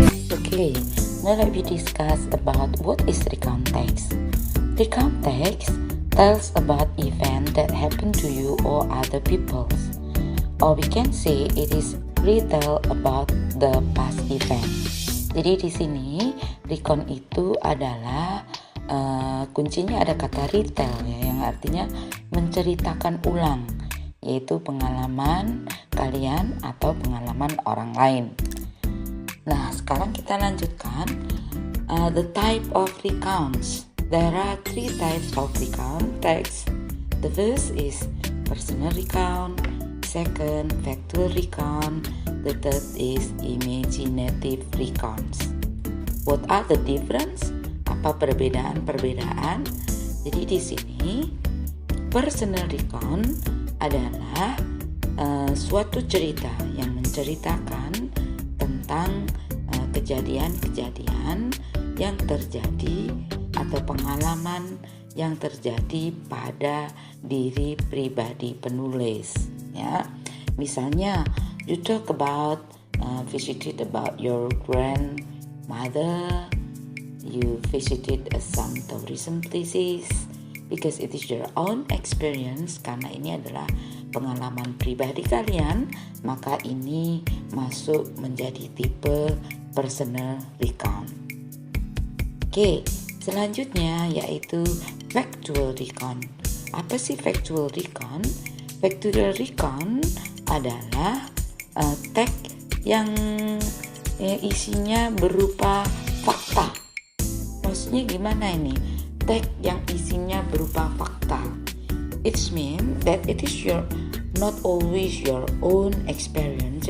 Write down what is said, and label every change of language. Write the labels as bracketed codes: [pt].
[en] Okay, now let me discuss about what is recount text. Recount text tells about event that happened to you or other people. Or we can say it is retell about the past event. [id] Jadi di sini recount itu adalah kuncinya ada kata retell ya, yang artinya menceritakan ulang, yaitu pengalaman kalian atau pengalaman orang lain. Nah, sekarang kita lanjutkan [en] the type of recounts. There are 3 types of recount text. The first is personal recount, second factual recount, the third is imaginative recounts. What are the difference? [id] Apa perbedaan-perbedaan? Jadi di sini personal recount adalah suatu cerita yang menceritakan tentang kejadian-kejadian yang terjadi atau pengalaman yang terjadi pada diri pribadi penulis. Ya, misalnya [en] you talk about visited about your grandmother, you visited some tourism places because it is your own experience. [id] Karena ini adalah pengalaman pribadi kalian, maka ini masuk menjadi tipe personal recount. Oke, selanjutnya yaitu factual recount. Apa sih factual recount? Factual recount adalah teks yang isinya berupa fakta. Maksudnya gimana ini? Teks yang isinya berupa fakta. [en] It means that it is not always your own experience.